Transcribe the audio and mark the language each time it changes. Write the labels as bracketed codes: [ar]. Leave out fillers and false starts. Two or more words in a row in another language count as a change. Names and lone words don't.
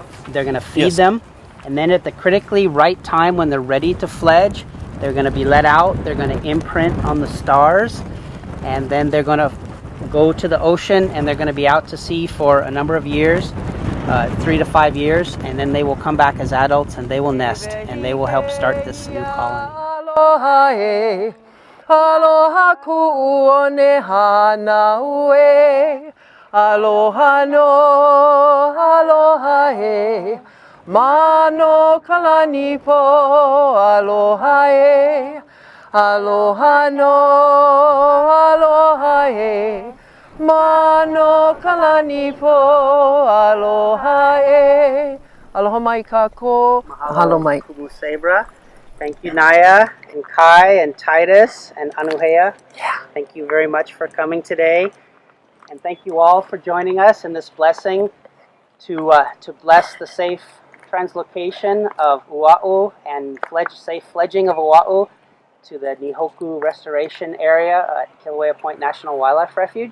[en] They're going to feed them. And then at the critically right time when they're ready to fledge, they're going to be let out. They're going to imprint on the stars. And then they're going to go to the ocean, and they're going to be out to sea for a number of years, 3 to 5 years. And then they will come back as adults, and they will nest, and they will help start this new colony. [haw] Aloha, aloha ku'one hanaue. Aloha no, aloha e. Mano kalani po, aloha e. Aloha no, aloha e. Mano kalani po, aloha e. Aloha mai kako. Mahalo mai. Kumusebra. [en] Thank you, Naya and Kai and Titus and Anuhea. Yeah. Thank you very much for coming today. And thank you all for joining us in this blessing to bless the safe translocation of Oahu and safe fledging of Oahu to the Nihoku Restoration Area at Kilauea Point National Wildlife Refuge.